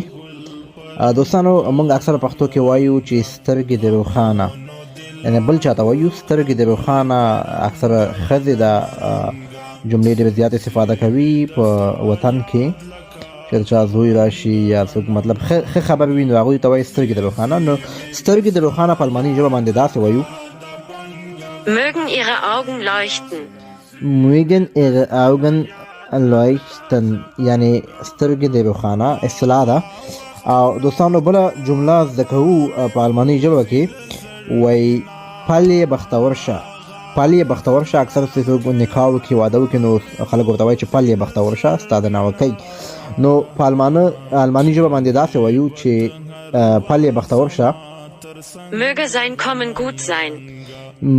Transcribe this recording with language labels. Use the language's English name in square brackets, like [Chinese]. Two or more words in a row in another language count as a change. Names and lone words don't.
[Pashto] دوستانو موږ اکثره پښتو کې وایو چې سترګې د روښانه، یعنی بل چاته وایو سترګې د روښانه. اکثره ښځې د جملې ډېرې زیات استفاده کوي په وطن کې چې چا زوی راشي یا څوک مطلب ښه خبر وي نو هغوی ته وایي سترګې د روښانه. نو سترګې د روښانه په الماني ژبه باندې داسې وایو: [German] Mögen Ihre Augen leuchten. mögen ihre Augen leuchten، [Pashto] یعنی سترګې د روښانه اصطلاح ده. او دوستانو بله جمله زده کوو په الماني ژبه کې، وایي پل بختور شه. پل بختور شه اکثر څوک نکاح وکړي، واده وکړي، نو خلک ورته وایي چې پل بختور شه، ستا د ناوکۍ. نو په الماني ژبه باندې داسې وایو چې پل بختور شه. [German] Möge sein Kommen gut sein.